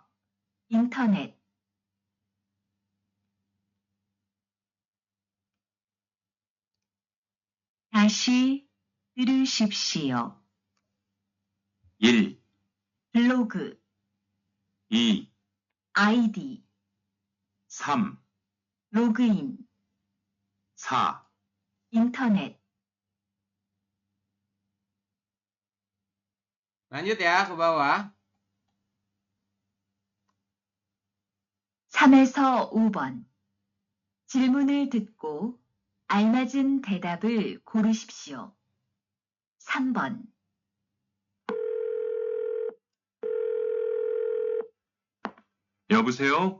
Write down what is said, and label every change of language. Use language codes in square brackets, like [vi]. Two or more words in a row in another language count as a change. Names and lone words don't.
[ko] 인터넷 다시 들으십시오. 1. 블로그 2. 아이디 3. 로그인 4. 인터넷 [id] Lanjut ya ke bawah. [ko] 3에서 5번 질문을 듣고 알맞은 대답을 고르십시오. 3번 여보세요?